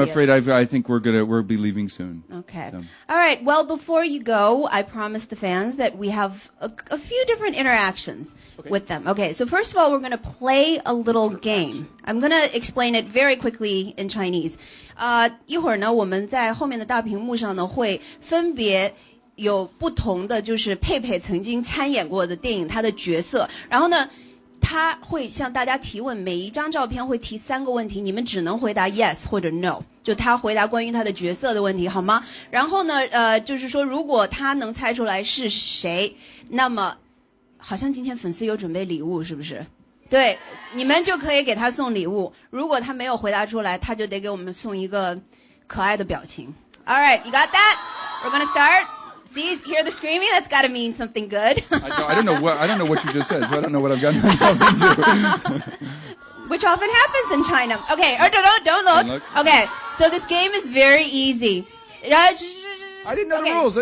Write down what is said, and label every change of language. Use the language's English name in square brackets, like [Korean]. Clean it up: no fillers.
[English] I'm see afraid it. I think we'll be leaving soon. Okay. So. All right. Well, before you go, I promised the fans that we have a few different interactions with them. Okay. So first of all, we're going to play a little game. I'm going to explain it very quickly in Chinese. [Chinese] 一会儿呢，我们在后面的大屏幕上呢，会分别有不同的，就是佩佩曾经参演过的电影，她的角色。然后呢，他会向大家提问，每一张照片会提3个问题，你们只能回答 yes 或者 no， 就他回答关于他的角色的问题，好吗？然后呢，就是说如果他能猜出来是谁，那么好像今天粉丝有准备礼物，是不是？对，你们就可以给他送礼物。如果他没有回答出来，他就得给我们送一个可爱的表情。 [English] All right, you got that? We're gonna start. See, hear the screaming? That's got to mean something good. I don't know what you just said, so I don't know what I've gotten myself into. Which often happens in China. Okay, or don't look. Okay, so this game is very easy. I didn't know the rules.